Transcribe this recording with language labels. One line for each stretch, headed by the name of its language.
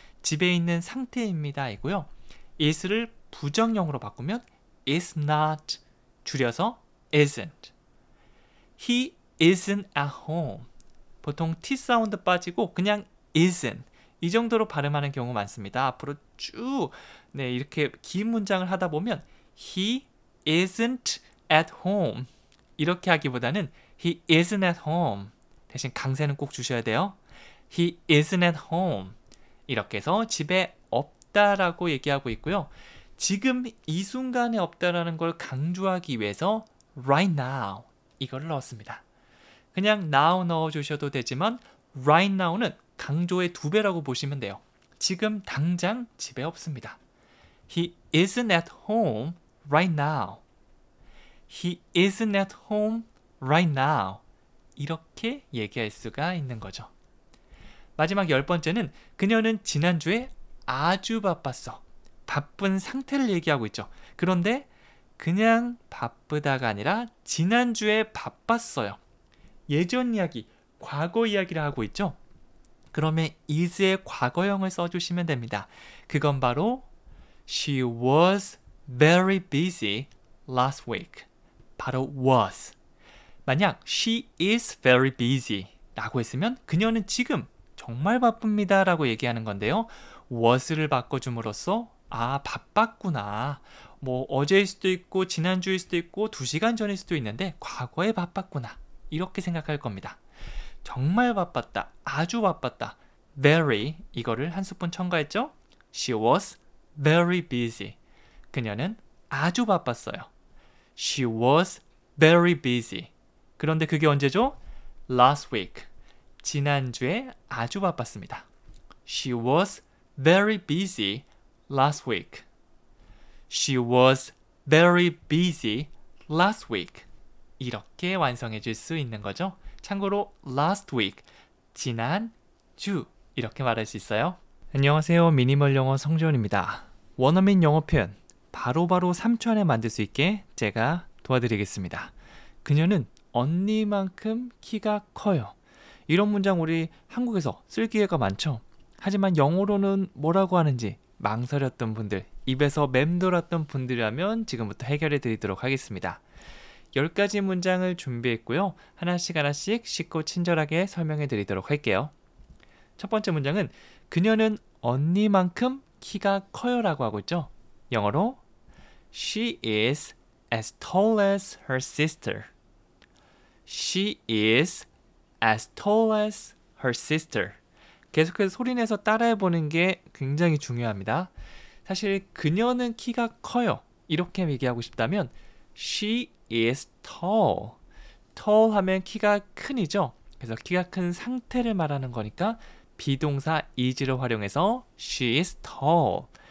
Korean: 집에 있는 상태입니다 이고요. is를 부정형으로 바꾸면 is not, 줄여서 isn't.
English: He isn't at home.
Korean: 보통 T 사운드 빠지고 그냥 isn't. 이 정도로 발음하는 경우 많습니다. 앞으로 쭉 이렇게 긴 문장을 하다 보면
English: He isn't at home.
Korean: 이렇게 하기보다는
English: He isn't at home.
Korean: 대신 강세는 꼭 주셔야 돼요.
English: He isn't at home.
Korean: 이렇게 해서 집에 없다라고 얘기하고 있고요. 지금 이 순간에 없다라는 걸 강조하기 위해서 right now 이거를 넣었습니다. 그냥 now 넣어주셔도 되지만 right now는 강조의 2배라고 보시면 돼요. 지금 당장 집에 없습니다.
English: He isn't at home right now. He isn't at home right now.
Korean: 이렇게 얘기할 수가 있는 거죠. 마지막 10번째는 그녀는 지난주에 아주 바빴어. 바쁜 상태를 얘기하고 있죠. 그런데 그냥 바쁘다가 아니라 지난주에 바빴어요. 예전 이야기, 과거 이야기를 하고 있죠. 그러면 is의 과거형을 써주시면 됩니다. 그건 바로
English: She was very busy last week.
Korean: 바로 was. 만약
English: she is very busy
Korean: 라고 했으면 그녀는 지금 정말 바쁩니다 라고 얘기하는 건데요. was를 바꿔줌으로써 바빴구나. 뭐 어제일 수도 있고 지난주일 수도 있고 2시간 전일 수도 있는데 과거에 바빴구나. 이렇게 생각할 겁니다. 정말 바빴다. 아주 바빴다. very 이거를 한 스푼 첨가했죠?
English: She was very busy.
Korean: 그녀는 아주 바빴어요.
English: She was very busy.
Korean: 그런데 그게 언제죠?
English: Last week.
Korean: 지난주에 아주 바빴습니다.
English: She was very busy last week. She was very busy last week.
Korean: 이렇게 완성해 줄 수 있는 거죠. 참고로 last week, 지난주 이렇게 말할 수 있어요. 안녕하세요. 미니멀 영어 성재원입니다. 원어민 영어 표현 바로바로 3초 안에 만들 수 있게 제가 도와드리겠습니다. 그녀는 언니만큼 키가 커요. 이런 문장 우리 한국에서 쓸 기회가 많죠. 하지만 영어로는 뭐라고 하는지 망설였던 분들, 입에서 맴돌았던 분들이라면 지금부터 해결해 드리도록 하겠습니다. 10가지 문장을 준비했고요. 하나씩 쉽고 친절하게 설명해 드리도록 할게요. 첫 번째 문장은 그녀는 언니만큼 키가 커요 라고 하고 있죠. 영어로
English: She is as tall as her sister. She is as tall as her sister.
Korean: 계속해서 소리내서 따라해보는 게 굉장히 중요합니다. 사실 그녀는 키가 커요. 이렇게 얘기하고 싶다면
English: She is tall.
Korean: tall 하면 키가 큰이죠. 그래서 키가 큰 상태를 말하는 거니까 비동사 is를 활용해서
English: She is tall.